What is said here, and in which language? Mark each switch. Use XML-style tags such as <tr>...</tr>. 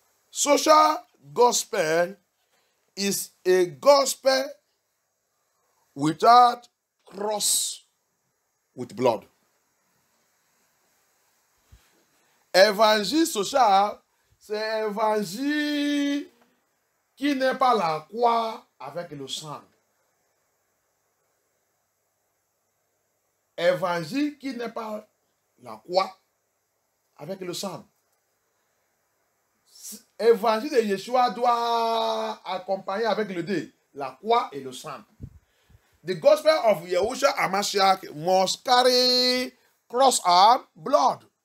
<en>Social gospel is a gospel without cross with blood.</en> <fr>Évangile social, c'est évangile qui n'est pas la croix avec le sang. Évangile qui n'est pas la croix avec le sang. Évangile de Yeshua doit accompagner avec le dé, la croix et le sang.</fr> <en>The gospel of Yahushua HaMashiach must carry cross and blood.</en>